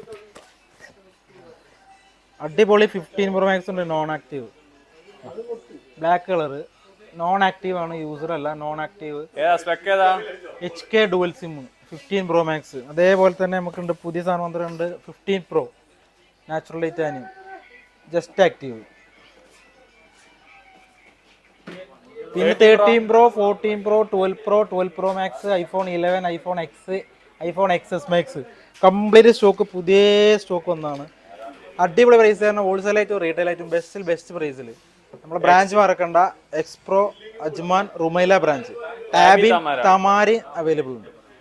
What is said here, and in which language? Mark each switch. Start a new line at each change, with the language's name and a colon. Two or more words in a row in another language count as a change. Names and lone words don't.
Malayalam: അടിപൊളി 15 Pro Max ഉണ്ട്,
English: non active, black colour, non active
Malayalam: ആണ്, യൂസർ അല്ല,
English: non active. HK dual SIM 15 Pro Max.
Malayalam: അതേപോലെ തന്നെ നമുക്കുണ്ട് പുതിയ സാധനം വന്നിട്ടുണ്ട് 15 Pro
English: natural titanium just active.
Malayalam: പിന്നെ 13 Pro, 14 Pro, 12 Pro, 12 Pro Max, iPhone 11, iPhone X, iPhone XS Max
English: complete stock,
Malayalam: പുതിയ സ്റ്റോക്ക് വന്നതാണ്. അടിപൊളി പ്രൈസ് ആണ്. ഹോൾസെയിൽ ആയിട്ടും റീറ്റെയിൽ ആയിട്ടും
English: best price.
Malayalam: നമ്മുടെ ബ്രാഞ്ച് മറക്കണ്ട, എക്സ്പ്രോ, അജ്മാൻ, റുമൈല ബ്രാഞ്ച്, ടാബി, തമാരി അവൈലബിൾ ഉണ്ട്.